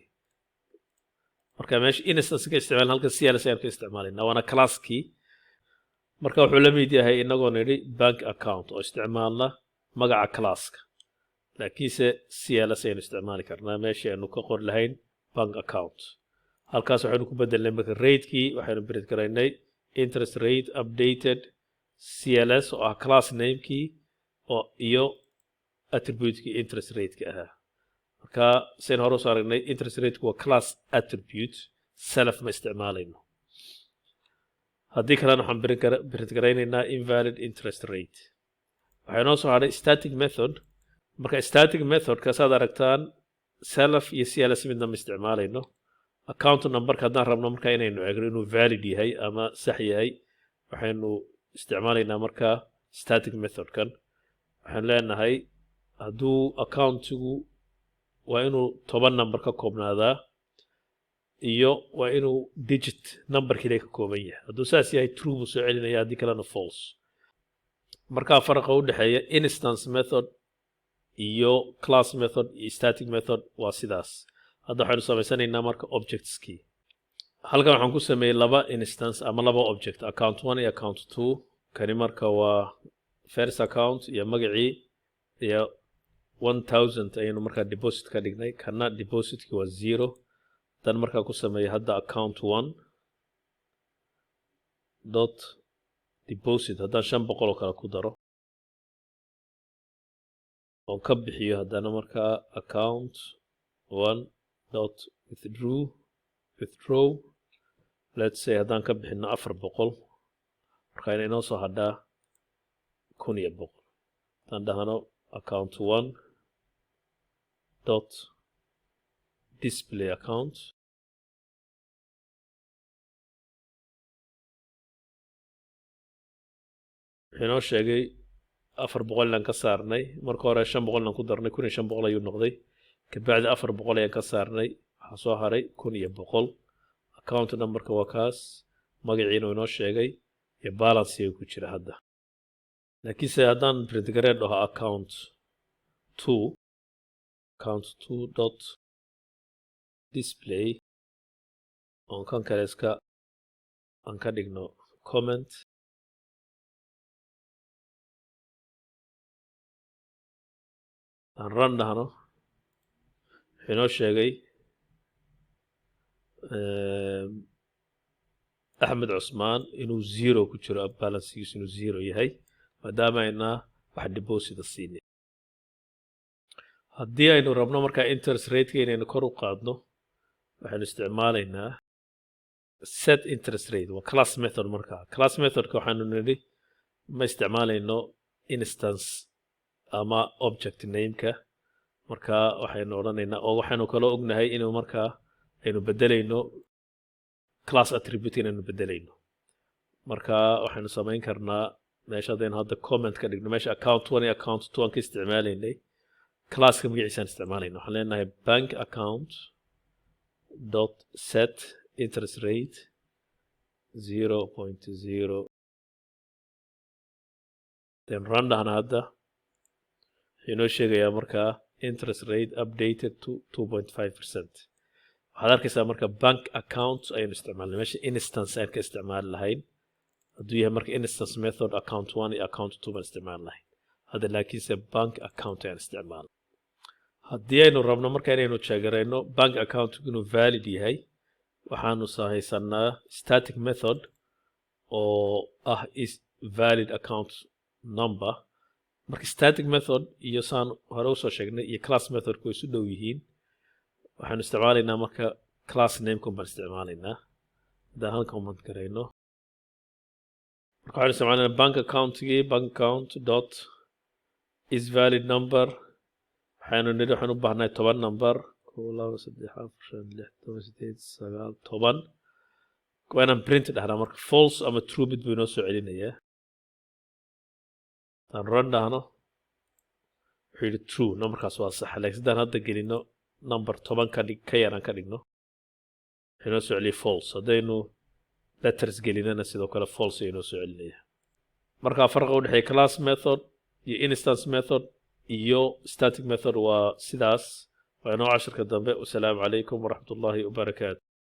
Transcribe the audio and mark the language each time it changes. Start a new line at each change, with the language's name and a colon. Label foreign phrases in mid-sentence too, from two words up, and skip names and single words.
Somali: marka meesha instance ka isticmaalin halka CLS ayaan ka isticmaalaynaa waana classkii. marka wuxuu la mid yahay inagoo nidhi
English: bank account
Somali: oo isticmaalna magaca classka laakiinse CLS ayaynu isticmaali karnaa meeshii aynu ka qor lahayn
English: bank account.
Somali: halkaas waxaynu ku bedelnay marka rate-kii waxaynu print garaynay
English: interest rate updated
Somali: CLS oo ah
English: class name-kii
Somali: oo iyo attribute-kii
English: interest rate-ka
Somali: ahaa. marka sayn hore usoo aragnay
English: interest rate-ku
Somali: waa
English: class attribute self
Somali: ma isticmaalayno. haddii kalena waxaan print garaynaynaa
English: invalid interest rate.
Somali: waxay noo soo hadhay
English: static method.
Somali: marka
English: static methodka
Somali: saad aragtaan self iyo CLS midna ma isticmaalayno.
English: account numberka
Somali: haddaan rabno marka inaynu eegno inuu valid yahay ama sax yahay waxaynu isticmaalaynaa marka
English: static methodkan.
Somali: waxaan leenahay hadduu accountigu waa inuu 10 number ka koobnaadaa iyo waa inuu
English: digit numberkiina
Somali: ka kooban yahay. hadduu saas yahay true buu soo celinaya haddii kalena false. markaa faraqa u dhexeeya
English: instance method
Somali: iyo
English: class method
Somali: iyo
English: static method
Somali: waa sidaas. hadda waxaynu samaysanaynaa marka objectskii. halkan waxaan ku sameeyay laba instance ama laba object account 1 iyo account 2 kani marka waa
English: first account
Somali: iyo magacii iyo 1000 ayaynu markaa deposit ka dhignay kana depositki waa 0 dan markaa ku sameeyay hadda account 1
English: dot deposit
Somali: haddaan 500 oo kale ku daro oo ka bixiyo haddana markaa
English: account 1 dot withdraw let's say
Somali: haddaan ka bixino 400 markaa inay noo soo hadhaa 1100 haddaan dhahno
English: account 1 dot display account
Somali: inoo sheegay 400 aan ka saarnay marka hore 500 aan ku darnay 1500 ayuu noqday ka bacdi 400 ayaan ka saarnay waxa soo haray 1100
English: account numberka
Somali: waa kaas magaciina inoo sheegay iyo balance ku jira hadda laakiin se haddaan print gareed dhaho account 2
English: dot display on
Somali: kan kale iska aan ka dhigno comment aan run dhahno inoo sheegay Axmed Cusmaan inuu 0 ku jiro balancegiisu inuu 0 yahay maadaama ayna wax deposit siinay haddii aynu rabno markaa
English: interest rate
Somali: inaynu kor u qaadno waxaynu isticmaalaynaa
English: set interest rate
Somali: waa
English: class method
Somali: markaa
English: class methodka
Somali: waxaanu nidhi ma isticmaalayno instance ama
English: object nameka
Somali: markaa waxaynu odhanaynaa oo waxaanu kaloo ognahay inuu markaa aynu bedelayno
English: class attribute
Somali: inaynu bedelayno markaa waxaynu samayn karnaa meesha haddaynu hadda comment ka dhigno meesha account 1 iyo account 2 aan ka isticmaalaynay classka magaciisaan isticmaalayna waxaan leenahay
English: bank account dot set interest rate
Somali: 0.0
English: then run
Somali: dhahna hadda inoo sheegayaa markaa
English: interest rate updated to 2.5%.
Somali: waxaad arkaysaa marka
English: bank account
Somali: ayaynu isticmaalnay meesha instance aan ka isticmaali lahayn hadduu yahay marka
English: instance method account 1
Somali: iyo account 2 baan isticmaali lahayn hadda laakiinse
English: bank account
Somali: ayaan isticmaalnay haddii aynu rabno marka inaynu jeegarayno
English: bank account
Somali: inuu valid yahay waxaanu haysanaa
English: static method
Somali: oo ah
English: is valid account number
Somali: marka
English: static method
Somali: iyo saan hore usoo sheegnay iyo
English: class methodku
Somali: way isu dhow yihiin waxaanu isticmaalaynaa marka
English: class namekun
Somali: baan isticmaalaynaa haddaan halkan comment garayno marka waxaanu isticmaalaynaa
English: bank accountgii bank account dot is valid number
Somali: waxaanu nidhi waxaan u baahnahay 10 number 10 waa inaan print dhahnaa marka false ama true mid buu inoo soo celinayaa aan run dhahno wuxuu yidhi true numberkaas waa sax laakiin haddaan hadda gelino number 10 ka yaraan ka dhigno wuxuu inoo soo celiyay false haddaynu letters gelinana sidoo kale false ayuu inoo soo celinaya markaa farqa u dhexeeya
English: class method
Somali: iyo
English: instance method
Somali: iyo
English: static method
Somali: waa sidaas waa inoo casharka dambe
Arabic: والسلام عليكم ورحمة الله وبركاته